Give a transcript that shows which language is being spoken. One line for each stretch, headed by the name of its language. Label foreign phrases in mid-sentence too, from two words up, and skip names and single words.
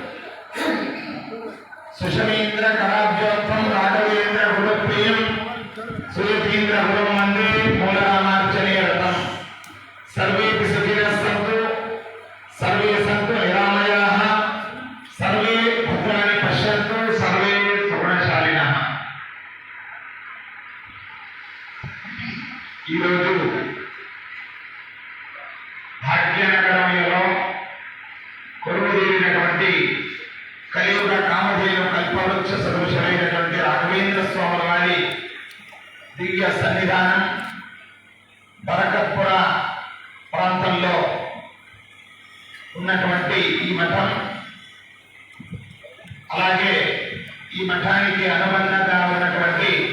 Sanskrit: सुशमीन्द्रकराब्जवत्तं राघवेन्द्रगुरुप्रियं सुयतीन्द्रगुरुं वन्दे मूलरामार्चने रतं सर्वेऽपि सुखिनः सन्तु सर्वे सन्तु निरामयाः सर्वे भद्राणि पश्यन्तु सर्वे सुगुणशालिनः.
Telugu: ఈరోజు భాగ్యనగరంలో కొలువుదీరినటువంటి కలియుగ కామధేను కల్పవృక్ష సదృశమైనటువంటి రాఘవేంద్ర స్వాముల వారి దివ్య సన్నిధానం బరకత్పుర ప్రాంతంలో ఉన్నటువంటి ఈ మఠం, అలాగే ఈ మఠానికి అనుబంధంగా ఉన్నటువంటి